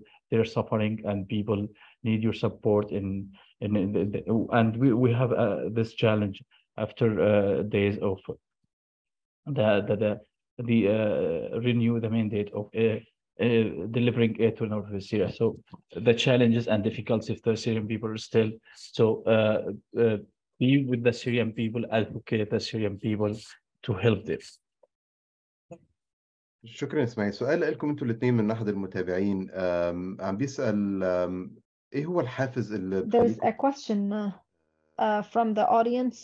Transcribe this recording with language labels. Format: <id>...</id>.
<en>They're suffering, and people need your support. And we have this challenge after days of the renew the mandate of delivering aid to northwest Syria. So the challenges and difficulties of the Syrian people are still. So be with the Syrian people, advocate the Syrian people to help them.</en> <ar>شكرا اسماعيل. سؤال لكم انتوا الاثنين من احد المتابعين عم بيسأل ايه هو الحافز اللي</ar> <en>there's a question from the audience.</en>